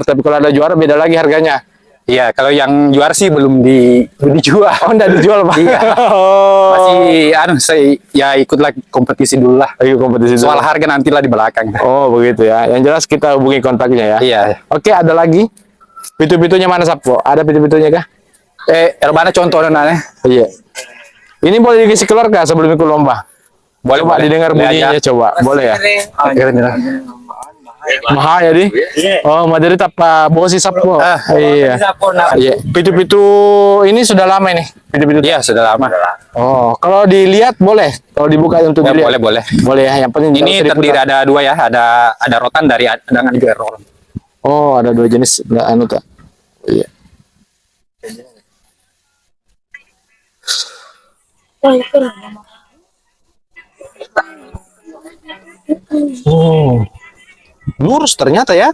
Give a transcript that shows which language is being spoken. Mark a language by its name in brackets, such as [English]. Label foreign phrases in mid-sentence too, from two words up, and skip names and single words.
[Indonesian] Tapi kalau ada juara beda lagi harganya. Iya, kalau yang juara sih belum dijual. Oh, enggak dijual, Pak. Iya. Oh. Masih saya ya ikutlah kompetisi dulu lah. Lagi kompetisi Soal dulu. harga nantilah di belakang. Oh, begitu ya. Yang jelas kita hubungi kontaknya ya. Iya. Oke, ada lagi. Pitu-pitunya mana, Sapo? Ada pitu-pitunya kah? Mana contoh nanya? Iya. Ini boleh dikasih keluar kah sebelum ikut lomba? Boleh, Coba boleh. didengar Boleh bunyinya aja. coba. Boleh ya? Kira-kira. Mahal ya, Di? Oh, Madrid apa? Bosi Sapo. Iya. Iya. Pitu-pitu ini sudah lama ini. Pitu-pitu. Iya, sudah lama. Oh, kalau dilihat boleh. Kalau dibuka untuk Ya, dilihat. boleh. Boleh ya. Yang penting Ini jangan terdiri diputar. ada 2 ya, ada rotan dari dengan juga rotan. Oh, ada 2 jenis. Nggak anu tak? Iya. Oh, lurus ternyata ya.